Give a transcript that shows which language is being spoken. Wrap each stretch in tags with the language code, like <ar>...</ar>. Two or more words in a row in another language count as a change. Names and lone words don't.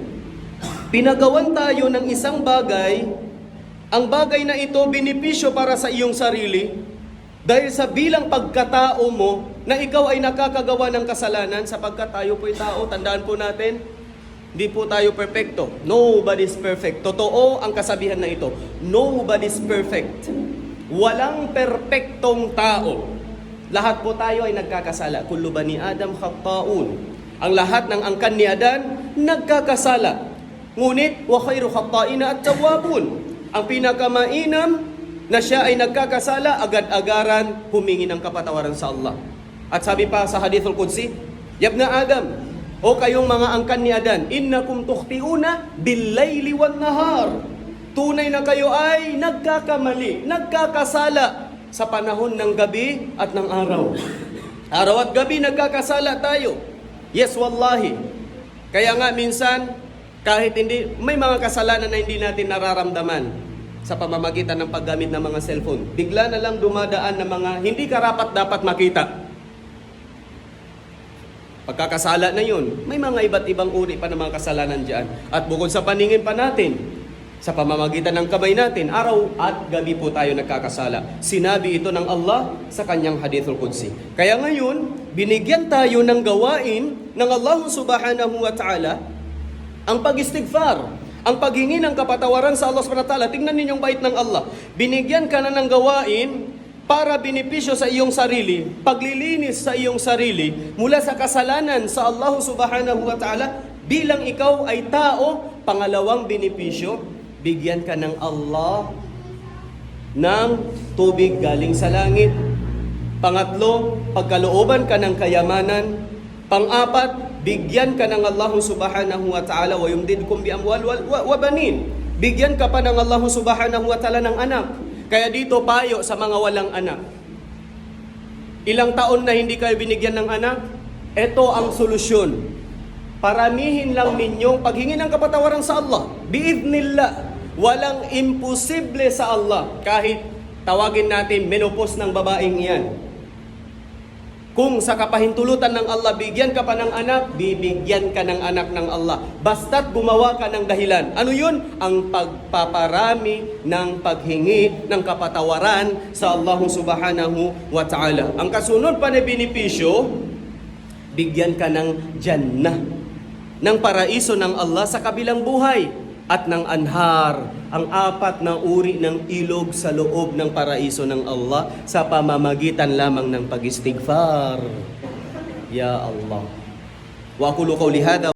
<tl>Pinagawan tayo ng isang bagay, ang bagay na ito benepisyo para sa iyong sarili, dahil sa bilang pagkatao mo, na ikaw ay nakakagawa ng kasalanan, sapagkat tayo po'y tao, tandaan po natin, hindi po tayo perfecto.</tl> <en>Nobody's perfect.</en> <tl>Totoo ang kasabihan na ito.</tl> <en>Nobody's perfect.</en> <tl>Walang perpektong tao. Lahat po tayo ay nagkakasala.</tl> <ar>كل بني آدم خطاء.</ar> <tl>Ang lahat ng angkan ni Adan, nagkakasala. Ngunit,</tl> <ar>وخير الخطائين التوابون.</ar> <tl>Ang pinakamainam na siya ay nagkakasala, agad-agaran humingi ng kapatawaran sa Allah. At sabi pa sa</tl> <ar>الحديث القدسي, يا ابن آدم,</ar> <tl>o kayong mga angkan ni Adan,</tl> <ar>إنكم تخطئون بالليل والنهار.</ar> <tl>Tunay na kayo ay nagkakamali, nagkakasala sa panahon ng gabi at ng araw. Araw at gabi nagkakasala tayo. Yes, wallahi. Kaya nga minsan, kahit hindi, may mga kasalanan na hindi natin nararamdaman sa pamamagitan ng paggamit ng mga cellphone. Bigla na lang dumadaan ng mga hindi karapat dapat makita. Pagkakasala na yun, may mga iba't ibang uri pa ng mga kasalanan dyan. At bukod sa paningin pa natin, sa pamamagitan ng kamay natin, araw at gabi po tayo nagkakasala. Sinabi ito ng Allah sa kanyang</tl> <ar>الحديث القدسي.</ar> <tl>Kaya ngayon, binigyan tayo ng gawain ng Allah</tl> <ar>سبحانه وتعالى,</ar> <tl>ang pag-istighfar, ang paghingi ng kapatawaran sa Allah</tl> <ar>سبحانه وتعالى.</ar> <tl>Tingnan ninyong bait ng Allah. Binigyan ka na ng gawain para benepisyo sa iyong sarili, paglilinis sa iyong sarili mula sa kasalanan sa Allah</tl> <ar>سبحانه وتعالى,</ar> <tl>bilang ikaw ay tao. Pangalawang benepisyo, bigyan ka ng Allah ng tubig galing sa langit. Pangatlo, pagkalooban ka ng kayamanan. Pang-apat, bigyan ka ng</tl> <ar>الله سبحانه وتعالى ويمددكم بأموال وبنين.</ar> <tl>Bigyan ka pa ng Allah</tl> <ar>سبحانه وتعالى</ar> <tl>ng anak. Kaya dito payo sa mga walang anak. Ilang taon na hindi kayo binigyan ng anak? Ito ang solusyon. Paramihin lang ninyong paghingi ng kapatawaran sa Allah. Biidnillah. Walang imposible sa Allah. Kahit tawagin natin menopause ng babaeng iyan. Kung sa kapahintulutan ng Allah, bigyan ka pa ng anak, bibigyan ka ng anak ng Allah. Basta't gumawa ka ng dahilan. Ano yun? Ang pagpaparami ng paghingi ng kapatawaran sa Allah</tl> <ar>سبحانه وتعالى.</ar> <tl>Ang kasunod pa na benepisyo, bigyan ka ng Jannah, ng paraiso ng Allah sa kabilang buhay. At ng anhar, ang apat na uri ng ilog sa loob ng paraiso ng Allah sa pamamagitan lamang ng pag-istighfar.</tl> <ar>يا الله. وأقول قولي هذا</ar>